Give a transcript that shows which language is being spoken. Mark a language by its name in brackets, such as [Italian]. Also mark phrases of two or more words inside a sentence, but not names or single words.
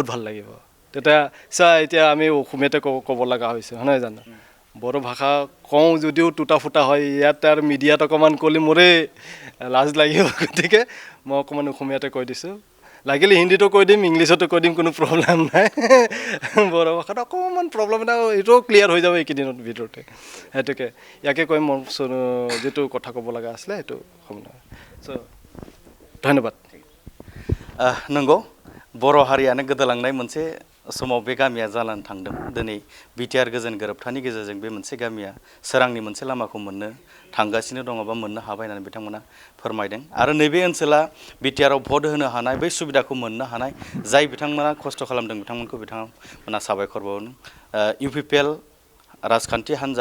[Assamese] ভাল লাগিব তেতিয়া এতিয়া আমি অসমীয়াতে ক'ব লগা হৈছে হয় নহয় জানো বড়ো ভাষা কওঁ যদিও টুটা ফুটা হয় ইয়াত আৰু মিডিয়াত অকণমান ক'লে মোৰে লাজ লাগিব গতিকে মই অকণমান অসমীয়াতে কৈ দিছোঁ লাগিলে হিন্দীতো কৈ দিম ইংলিছতো কৈ দিম কোনো প্ৰব্লেম নাই বড়ো ভাষাত অকণমান প্ৰব্লেম এটা এইটোও ক্লিয়াৰ হৈ যাব এইকেইদিনৰ ভিতৰতে সেইটোকে ইয়াকে কৈ মোৰ যিটো কথা ক'ব লগা আছিলে সেইটো চ' ধন্যবাদ [Bodo] नंगौ बर' हारियानो गोदोलांनाय मोनसे समाव बे गामिया जानानै थांदों दिनै बिटिआर गोजोन गोरोबथानि गेजेरजों बे मोनसे गामिया सोरांनि मोनसे लामाखौ मोननो थांगासिनो दङ बा मोननो हाबाय होननानै बिथांमोना फोरमायदों आरो नैबे ओनसोला बिटिआरआव भट होनो हानाय बै सुबिदाखौ मोननो हानाय जाय बिथांमोना खस्थ' खालामदों बिथांमोनखौ बिथांमोना साबायखर बावनो इउपिपिएल राजखान्थि हान्जा